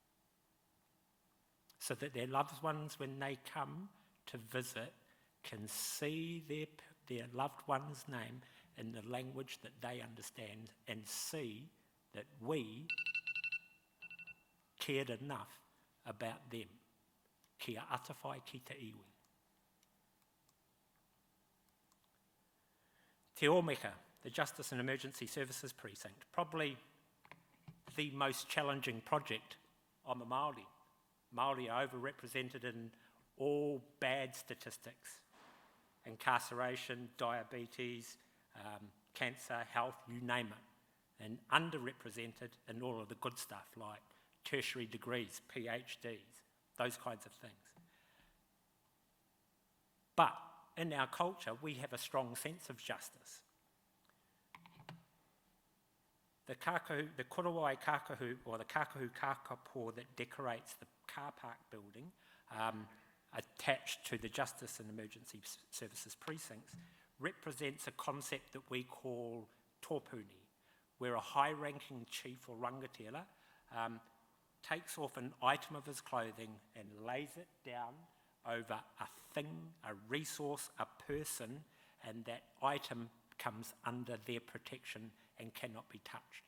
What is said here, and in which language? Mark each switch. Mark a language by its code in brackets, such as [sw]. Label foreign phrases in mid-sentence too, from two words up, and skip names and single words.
[en] so that their loved ones, when they come to visit, can see their loved one's name in the language that they understand and see that we cared enough about them. [mi] Kia atawhai ki te iwi. [en] Te Omeka, the Justice and Emergency Services Precinct, probably the most challenging project on the Māori. Māori are overrepresented in all bad statistics: incarceration, diabetes, cancer, health, you name it, and underrepresented in all of the good stuff like tertiary degrees, PhDs, those kinds of things. But in our culture, we have a strong sense of justice. [mi] The korowai kākahu, [en] or the [mi] kākahu kākapō [en] that decorates the car park building attached to the Justice and Emergency Services precincts, represents a concept that we call tōpuni, where a high-ranking chief or rangatira takes off an item of his clothing and lays it down over a thing, a resource, a person, and that item comes under their protection and cannot be touched.